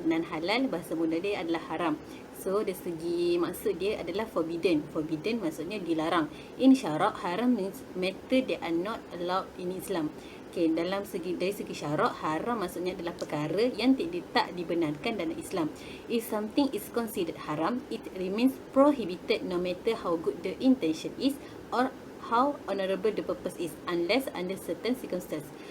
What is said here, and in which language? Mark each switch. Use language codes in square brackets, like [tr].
[ms] Non-halal bahasa mula dia adalah haram. So, dari segi maksud dia adalah [en] forbidden. [ms] Forbidden maksudnya dilarang. [en] In syarak, haram means matter that are not allowed in Islam. [ms] Okay, dari segi syarak, haram maksudnya adalah perkara yang tak dibenarkan dalam Islam. [en] If something is considered haram, it remains prohibited no matter how good the intention is or how honourable the purpose is, unless under certain circumstances.